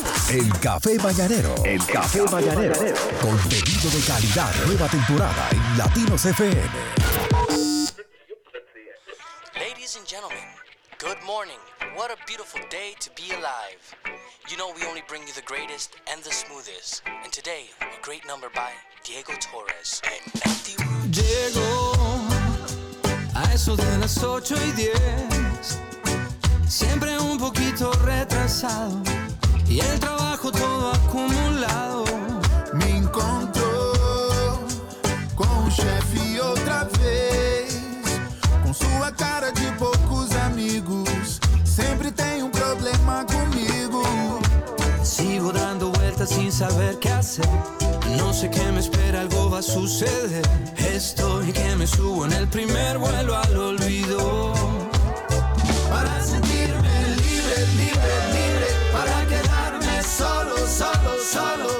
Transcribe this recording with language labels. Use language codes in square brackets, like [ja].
[es] El Café Mañanero. El Café Mañanero. Contenido de calidad. Nueva temporada en Latinos FM. [en] Ladies and gentlemen, good morning. What a beautiful day to be alive. You know, we only bring you the greatest and the smoothest. And today, a great number by Diego Torres. [es] Llegó a eso de las 8 y 10. Siempre un poquito retrasado. Y el trabajo todo acumulado me encontró. [pt] chefe outra vez. Com sua cara de poucos amigos, sempre tem um problema comigo. [es] Sigo dando vueltas sin saber qué hacer. No sé qué me espera, algo va a suceder. Estoy que me subo en el primer vuelo al olvido. Para sentirme libre, libre, libre. Para quedarme solo, solo, solo.